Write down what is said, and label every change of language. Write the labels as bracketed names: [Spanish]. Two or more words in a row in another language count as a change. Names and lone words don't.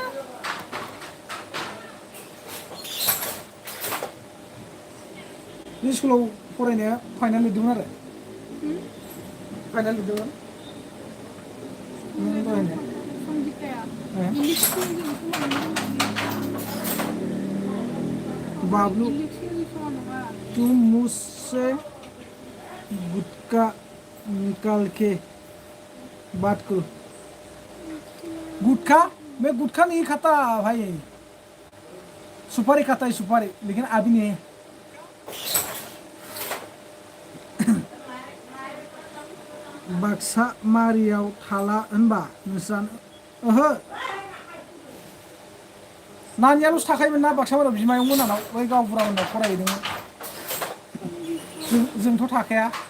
[Bodo] बे स्कुलाव फरायनाया फाइनाल लिरदोंमोन आरो फाइनाल लिरदोंमोन नों दहायनो संगिताया ए? इलेक्सनजों समान बाबलु इलेक्सनजों समान नङा [Hindi] तुम मुझसे गुटका निकाल के बात करो गुटखा मैं गुटखा नहीं खाता भाई सुपारी खाता है सुपारी लेकिन अभी नहीं है [Bodo] बाक्सा मारियाव थाला होनबा नोंस्रा ओहो नानियाल'सो थाखायोमोन ना बाक्सा मारियाव बिमायं मोनानाव बै गावबुरा मोनाव फरायहैदोंमोन जोंथ' थाखाया